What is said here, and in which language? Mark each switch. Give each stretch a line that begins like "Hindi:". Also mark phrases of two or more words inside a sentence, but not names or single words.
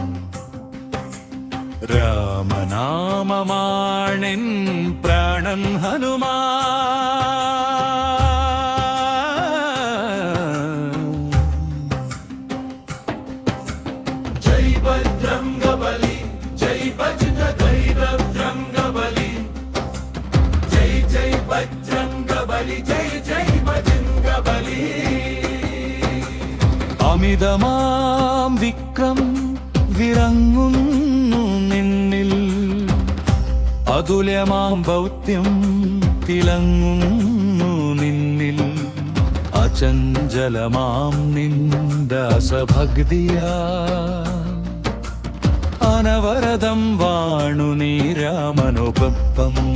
Hindi: राम नाम माणिन प्राणन हनुमान जय बजरंगबली जय बजरंगबली बजरंगबली जय जय बजरंगबली.
Malayalam: അമിതമാം വിക്രം വിറങ്ങുന്നു നിന്നിൽ, അതുല്യമാം ദൗത്യം തിളങ്ങുന്നു നിന്നിൽ. അചഞ്ചലമാം നിന്ദാസഭക്തിയാ അനവരതം വാണു നീ രാമനൊപ്പം.